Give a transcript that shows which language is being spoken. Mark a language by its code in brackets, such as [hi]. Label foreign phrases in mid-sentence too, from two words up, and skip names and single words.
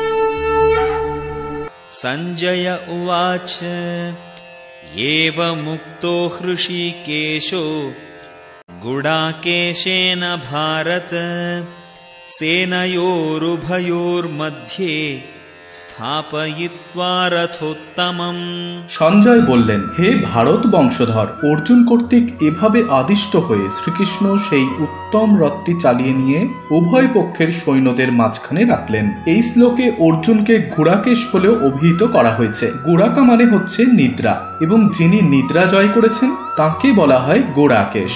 [sa] संजय उवाच एवमुक्तो हृषीकेशो गुडाकेशेन भारत सेनयोरुभयोर्मध्ये स्थापयित्वा रथोत्तमम्। [bn] সঞ্জয় বললেন, হে ভারত বংশধর, অর্জুন কর্তৃক এভাবে আদিষ্ট হয়ে শ্রীকৃষ্ণ সেই উত্তম রথটি চালিয়ে নিয়ে উভয় পক্ষের সৈন্যদের মাঝখানে রাখলেন। এই শ্লোকে অর্জুনকে গুড়াকেশ বলেও অভিহিত করা হয়েছে। গুড়াকা মানে হচ্ছে নিদ্রা, এবং যিনি নিদ্রা জয় করেছেন তাকে বলা হয় গুড়াকেশ।